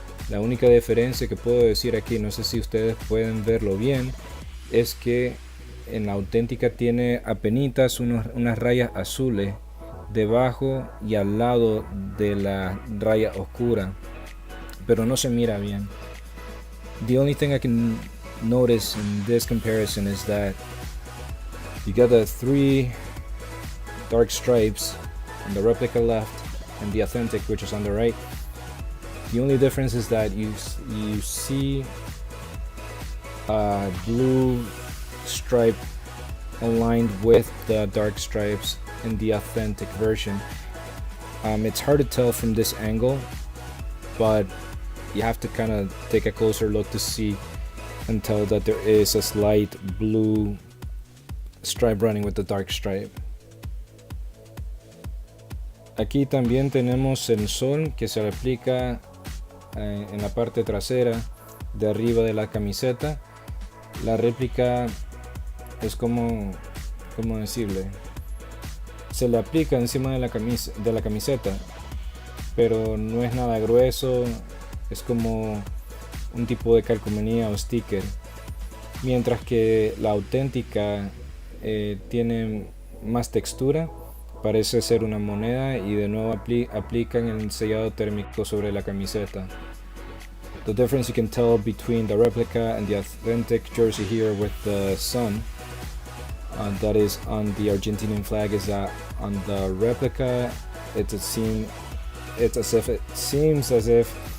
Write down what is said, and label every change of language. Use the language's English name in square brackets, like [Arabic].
[Spanish] La única diferencia que puedo decir aquí, no sé si ustedes pueden verlo bien, es que en la auténtica tiene apenitas unas rayas azules debajo y al lado de la raya oscura, pero no se mira bien. [English] The only thing I can notice in this comparison is that you got the 3 dark stripes on the replica left and the authentic, which is on the right. The only difference is that you see a blue stripe aligned with the dark stripes in the authentic version. It's hard to tell from this angle, but you have to kind of take a closer look to see and tell that there is a slight blue stripe running with the dark stripe. [Spanish] Aquí también tenemos el sol que se aplica en la parte trasera de arriba de la camiseta. La réplica es como decirle, se le aplica encima de la camiseta, pero no es nada grueso, es como un tipo de calcomanía o sticker, mientras que la auténtica tiene más textura, parece ser una moneda, y de nuevo aplican el sellado térmico sobre la camiseta. [English] The difference you can tell between the replica and the authentic jersey here with the sun that is on the Argentinian flag is that on the replica it seems as if